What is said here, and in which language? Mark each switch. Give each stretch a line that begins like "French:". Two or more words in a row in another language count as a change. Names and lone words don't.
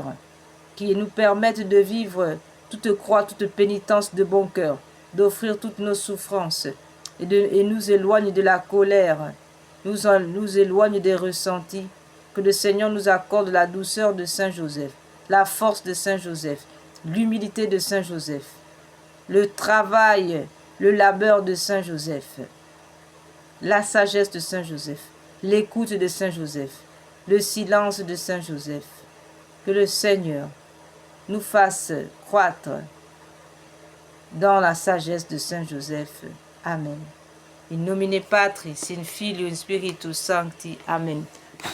French: qui nous permette de vivre toute croix, toute pénitence de bon cœur, d'offrir toutes nos souffrances et nous éloigne de la colère, nous éloigne des ressentis, que le Seigneur nous accorde la douceur de Saint Joseph, la force de Saint Joseph, l'humilité de Saint Joseph, le travail, le labeur de Saint Joseph, la sagesse de Saint Joseph, l'écoute de Saint Joseph, le silence de Saint Joseph. Que le Seigneur nous fasse croître dans la sagesse de Saint Joseph. Amen.
Latin: In nomine Patris, in Filio, in Spiritus Sancti. Amen.